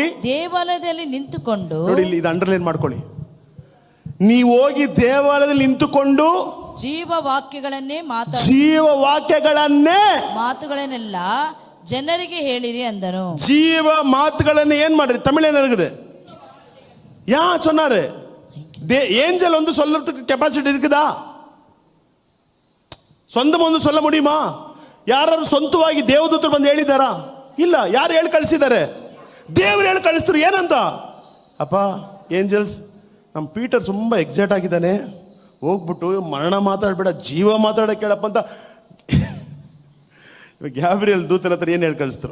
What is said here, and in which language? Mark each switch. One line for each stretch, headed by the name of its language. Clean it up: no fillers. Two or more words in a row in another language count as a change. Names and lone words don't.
Kannada: ದೇವಾಲಯದಲ್ಲಿ ನಿಂತುಕೊಂಡು, ನೋಡಿ ಇಲ್ಲಿ ಇದು ಅಂಡರ್ಲೈನ್ ಮಾಡ್ಕೊಳ್ಳಿ, ನೀವು ಹೋಗಿ ದೇವಾಲಯದಲ್ಲಿ ನಿಂತುಕೊಂಡು ಜೀವವಾಕ್ಯಗಳನ್ನೇ ಮಾತುಗಳನ್ನೆಲ್ಲ ಜನರಿಗೆ ಹೇಳಿರಿ ಅಂದನು. ಜೀವ ಮಾತುಗಳನ್ನ ಏನ್ ಮಾಡ್ರಿ? ತಮಿಳೇನಾಗಿದೆ?
Tamil: யா சொன்னாரு. ஏஞ்சல் வந்து சொல்றதுக்கு கெப்பாசிட்டி இருக்குதா? சொந்தம் வந்து சொல்ல முடியுமா?
Kannada: ಯಾರು ಸ್ವಂತವಾಗಿ ದೇವದೂತರು ಬಂದು ಹೇಳಿದಾರಾ? ಇಲ್ಲ. ಯಾರು ಹೇಳಿ ಕಳಿಸಿದ್ದಾರೆ? ದೇವರು ಹೇಳಿ ಕಳಿಸಿದ್ರು. ಏನಂತ? ಅಪ್ಪ ಏಂಜಲ್ಸ್, ನಮ್ಮ ಪೀಟರ್ ತುಂಬ ಎಕ್ಸೈಟ್ ಆಗಿದ್ದಾನೆ, ಹೋಗ್ಬಿಟ್ಟು ಮರಣ ಮಾತಾಡ್ಬೇಡ, ಜೀವ ಮಾತಾಡಕ್ಕೆ ಕೇಳಪ್ಪ ಅಂತ ಗ್ಯಾಬ್ರಿಯಲ್ ದೂತನ ಹತ್ರ ಏನು ಹೇಳಿ ಕಳಿಸ್ತರು?